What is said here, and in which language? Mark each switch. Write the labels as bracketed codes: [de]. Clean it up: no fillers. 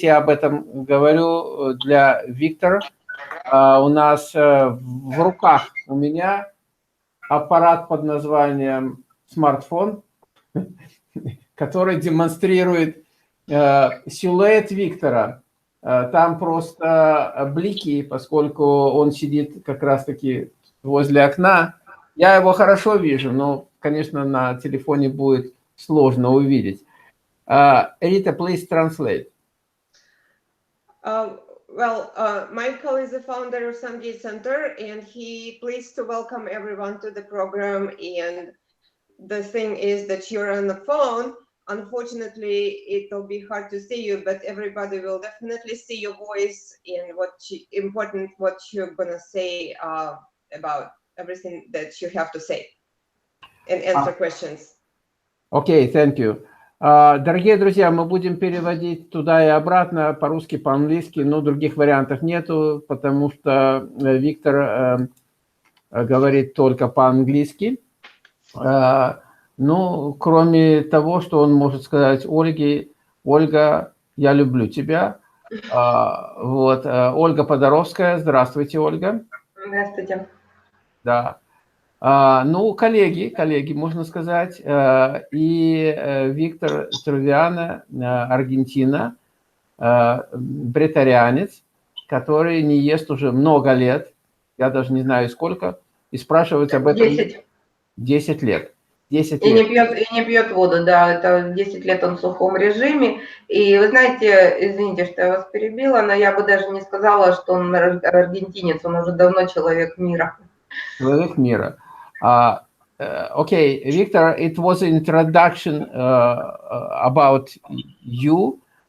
[ru] Я об этом говорю для Виктора. У нас в руках у меня аппарат под названием смартфон, который демонстрирует силуэт Виктора. Там просто блики, поскольку он сидит как раз-таки возле окна. Я его хорошо вижу, но, конечно, на телефоне будет сложно увидеть. [en] Rita, please translate. Michael is the founder of Sungates Center, and he pleased to welcome everyone to the program. And the thing is that you're on the phone. Unfortunately, it will be hard to see you, but everybody will definitely see your voice and what you're gonna say about everything that you have to say and answer questions. Okay, thank you. [ru] Дорогие друзья, мы будем переводить туда и обратно, по-русски, по-английски, но других вариантов нету, потому что Виктор говорит только по-английски. Ну, кроме того, что он может сказать Ольге: Ольга, я люблю тебя. Вот, Ольга Подоровская. Здравствуйте, Ольга. Здравствуйте. Да. Ну, коллеги, можно сказать. И Виктор Трувиано, Аргентина, бретарианец, который не ест уже много лет, я даже не знаю сколько, и спрашивать об этом 10 лет. 10 и лет. не пьет воду, да, это 10 лет он в сухом режиме. И вы знаете, извините, что я вас перебила, но я бы даже не сказала, что он аргентинец, он уже давно человек мира. Человек мира. [en] Okay, Victor, it was an introduction about you.